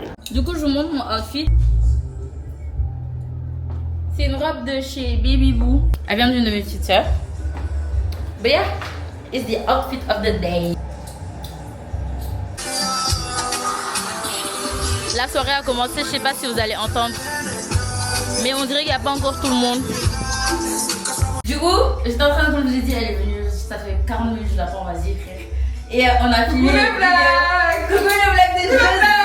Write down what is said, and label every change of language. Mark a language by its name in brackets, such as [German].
[French] Du coup, je vous montre mon outfit. C'est une robe de chez Baby Boo. Elle vient d'une de mes petites sœurs. [English] But yeah, it's the outfit of the day. [French] La soirée a commencé, je sais pas si vous allez entendre. Mais on dirait qu'il n'y a pas encore tout le monde. Du coup, j'étais en train de, comme je l'ai dit, elle est venue. Ça fait 40 minutes, je l'attends, vas-y, frère. Et on a fini. Coucou le blague! Coucou le blague des choses!